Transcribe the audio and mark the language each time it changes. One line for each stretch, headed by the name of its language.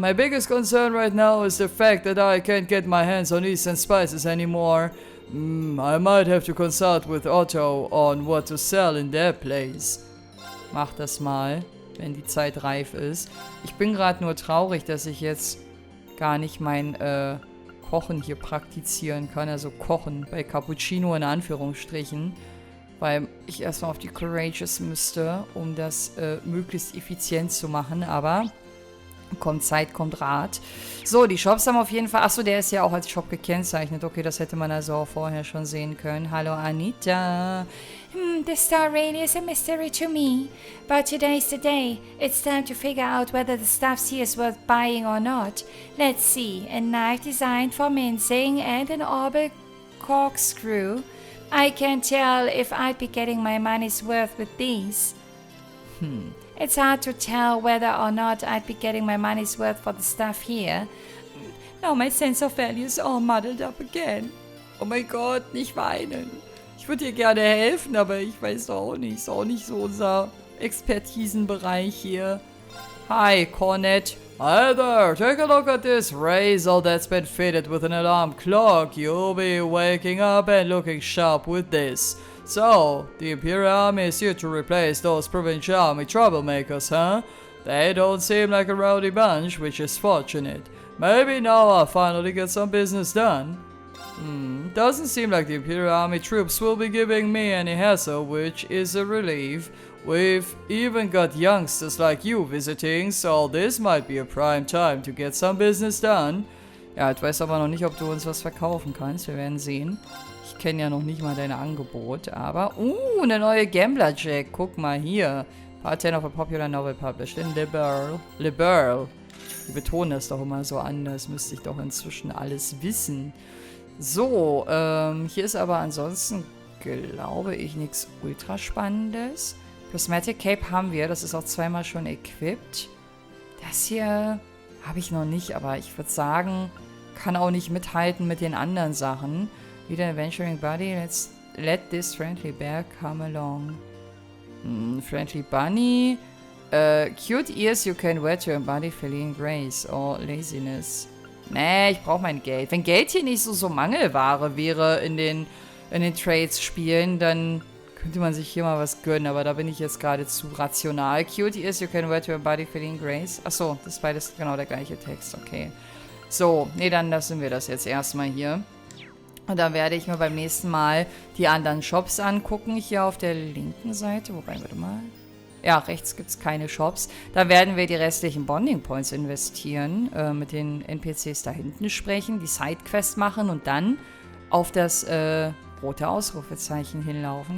English: My biggest concern right now is the fact that I can't get my hands on Eastern spices anymore. I might have to consult with Otto on what to sell in their place.
German: Mach das mal, wenn die Zeit reif ist. Ich bin gerade nur traurig, dass ich jetzt gar nicht mein Kochen hier praktizieren kann. Also Kochen bei Cappuccino in Anführungsstrichen. Weil ich erstmal auf die Courageous müsste, um das möglichst effizient zu machen. Aber kommt Zeit, kommt Rat. So, die Shops haben auf jeden Fall... Achso, der ist ja auch als Shop gekennzeichnet. Okay, das hätte man also auch vorher schon sehen können. Hallo Anita.
English: The star really is a mystery to me. But today's the day. It's time to figure out whether the stuff here is worth buying or not. Let's see. A knife designed for mincing and an orbital corkscrew. I can't tell if I'd be getting my money's worth with these. It's hard to tell whether or not I'd be getting my money's worth for the stuff here. Now my sense of value is all muddled up again.
German: Oh mein Gott, nicht weinen. Ich würde dir gerne helfen, aber ich weiß auch nicht. Ist auch nicht so unser Expertisenbereich hier.
English: Hi, Cornet. Hi there, take a look at this razor that's been fitted with an alarm clock. You'll be waking up and looking sharp with this. So, the Imperial Army is here to replace those Provincial Army troublemakers, huh? They don't seem like a rowdy bunch, which is fortunate. Maybe now I'll finally get some business done. Doesn't seem like the Imperial Army troops will be giving me any hassle, which is a relief. We've even got youngsters like you visiting, so this might be a prime time to get some business done.
German: Ja, ich weiß aber noch nicht, ob du uns was verkaufen kannst. Wir werden sehen. Ich kenne ja noch nicht mal dein Angebot, aber... eine neue Gambler-Jack. Guck mal hier.
English: Part 10 of a popular novel published in Liberal.
German: Die betonen das doch immer so anders. Müsste ich doch inzwischen alles wissen. So, hier ist aber ansonsten, glaube ich, nichts ultra Spannendes. Prismatic Cape haben wir, das ist auch zweimal schon equipped. Das hier habe ich noch nicht, aber ich würde sagen, kann auch nicht mithalten mit den anderen Sachen.
English: Wieder Adventuring Buddy, let this friendly bear come along. Friendly Bunny. Cute ears you can wear to embody feline grace or laziness.
German: Nee, ich brauche mein Geld. Wenn Geld hier nicht so Mangelware wäre in den Trades-Spielen, dann könnte man sich hier mal was gönnen. Aber da bin ich jetzt gerade zu rational.
English: Cute ears you can wear to embody feline grace.
German: Achso, das ist beides genau der gleiche Text. Okay. So, nee, dann lassen wir das jetzt erstmal hier. Und dann werde ich mir beim nächsten Mal die anderen Shops angucken. Hier auf der linken Seite. Wobei, warte mal. Ja, rechts gibt es keine Shops. Da werden wir die restlichen Bonding Points investieren, mit den NPCs da hinten sprechen, die Sidequest machen und dann auf das rote Ausrufezeichen hinlaufen.